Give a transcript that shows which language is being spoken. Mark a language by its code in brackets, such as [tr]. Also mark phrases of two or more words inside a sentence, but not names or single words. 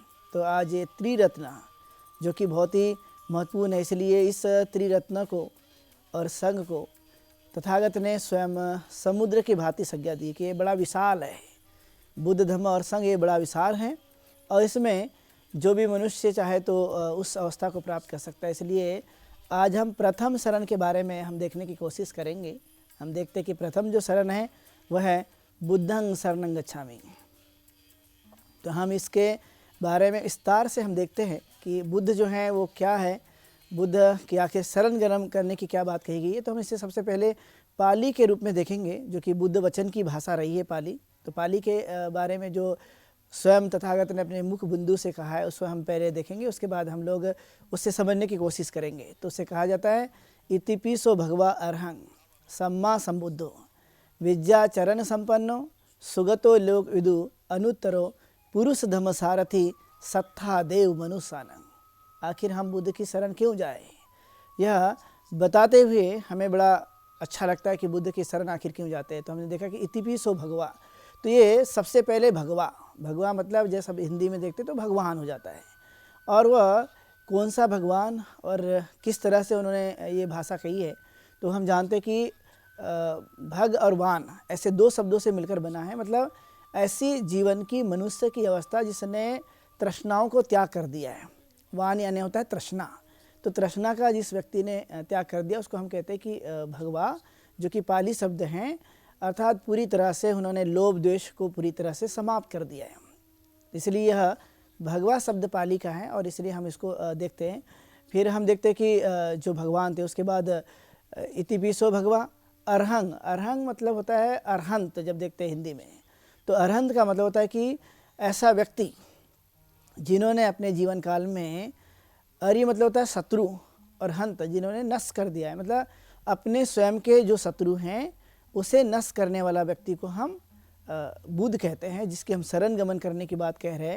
[hi] तो आज ये त्रिरत्न जो कि बहुत ही महत्वपूर्ण है, इसलिए इस त्रिरत्न को और संघ को तथागत ने स्वयं समुद्र की भांति संज्ञा दी कि ये बड़ा विशाल है। बुद्ध, धम्म और संघ ये बड़ा विशाल है और इसमें जो भी मनुष्य चाहे तो उस अवस्था को प्राप्त कर सकता है। इसलिए आज हम प्रथम शरण के बारे में हम देखने की कोशिश करेंगे। हम देखते हैं कि प्रथम जो शरण है वह है [pi] बुद्धं शरणं गच्छामि। [hi] तो हम इसके बारे में विस्तार से हम देखते हैं कि बुद्ध जो है वो क्या है, बुद्ध की आखिर शरण ग्रहण करने की क्या बात कही गई है। तो हम इसे सबसे पहले पाली के रूप में देखेंगे, जो कि बुद्ध वचन की भाषा रही है पाली। तो पाली के बारे में जो स्वयं तथागत ने अपने मुख बिंदु से कहा है उसको हम पहले देखेंगे, उसके बाद हम लोग उससे समझने की कोशिश करेंगे। तो उससे कहा जाता है [pi] इतिपिसो भगवा अरहं सम्मा संबुद्धो विद्याचरण संपन्नो सुगतो लोक विदु अनुत्तरो पुरुष धम्म सारथी सत्था देव मनुष्यानंग। [hi] आखिर हम बुद्ध की शरण क्यों जाए, यह बताते हुए हमें बड़ा अच्छा लगता है कि बुद्ध की शरण आखिर क्यों जाते हैं। तो हमने देखा कि [pi] इतिपिसो भगवा, [hi] तो ये सबसे पहले भगवा मतलब जैसे हिंदी में देखते तो भगवान हो जाता है। और वह कौन सा भगवान और किस तरह से उन्होंने ये भाषा कही है, तो हम जानते हैं कि भग और वान ऐसे 2 शब्दों से मिलकर बना है। मतलब ऐसी जीवन की मनुष्य की अवस्था जिसने तृष्णाओं को त्याग कर दिया है। वान यानी होता है तृष्णा, तो तृष्णा का जिस व्यक्ति ने त्याग कर दिया उसको हम कहते हैं कि भगवा, जो कि पाली शब्द हैं, अर्थात पूरी तरह से उन्होंने लोभ द्वेष को पूरी तरह से समाप्त कर दिया है। इसलिए यह भगवा शब्द पाली का है और इसलिए हम इसको देखते हैं। फिर हम देखते हैं कि जो भगवान थे उसके बाद [pi] इतिपिसो भगवा अरहंग। [hi] अरहंग मतलब होता है अरहंत, जब देखते हैं हिंदी में तो अरहंत का मतलब होता है कि ऐसा व्यक्ति जिन्होंने अपने जीवन काल में, अरि मतलब होता है शत्रु अरहंत, जिन्होंने नष्ट कर दिया है, मतलब अपने स्वयं के जो शत्रु हैं उसे नष्ट करने वाला व्यक्ति को हम बुद्ध कहते हैं, जिसके हम शरण गमन करने की बात कह रहे हैं।